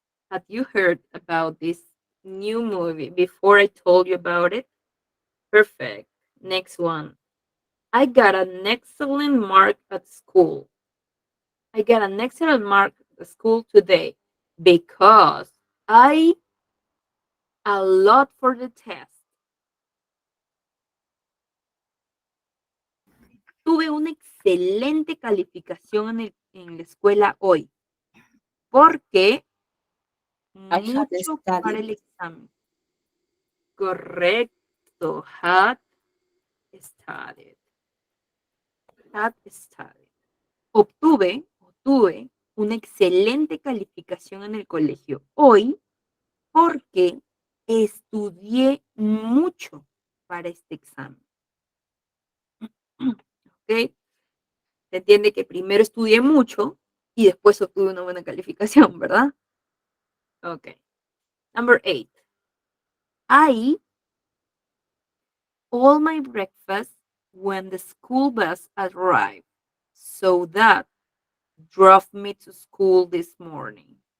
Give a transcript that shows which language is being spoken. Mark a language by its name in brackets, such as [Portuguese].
[English] Have you heard about this new movie before I told you about it? Perfect. Next one. I got an excellent mark at school. I got an excellent mark at school today because I a lot for the test. [Spanish] Tuve una excelente calificación en la escuela hoy porque [English] I had [Spanish] mucho para [English] studied. [Spanish] el examen. Correcto. [English] Had studied. Had studied. [Spanish] Obtuve una excelente calificación en el colegio hoy porque estudié mucho para este examen. ¿Ok? Se entiende que primero estudié mucho y después obtuve una buena calificación, ¿verdad? [English] Ok. Number 8. I all my breakfast when the school bus arrived, so that drove me to school this morning.